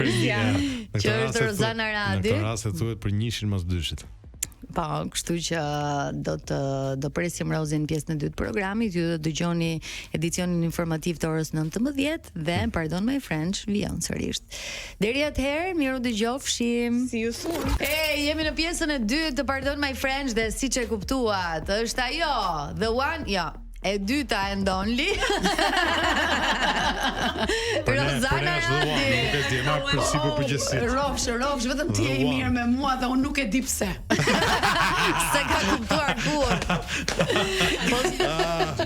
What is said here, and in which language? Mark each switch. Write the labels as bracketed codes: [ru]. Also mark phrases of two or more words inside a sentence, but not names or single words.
[sq] është Rozana Radi. Në këtë rast e thuhet për njëshin mas dyshit. Po, kështu që do presim Rozin në pjesën e dytë të programit. Ju do dëgjoni edicionin informativ të orës 19 dhe Pardon My French vijon sërish. Deri atëherë, miru dëgjofshim. [en] See you soon. [sq] Jemi në pjesën e dytë të Pardon My French dhe siç e kuptuat, është ajo, [en] the one, [sq] ja. E dyta e ndonli Rozana Radi. Rofsh, vetëm ti je I mirë me mua dhe unë nuk e di pse. Se ka kuptuar kur.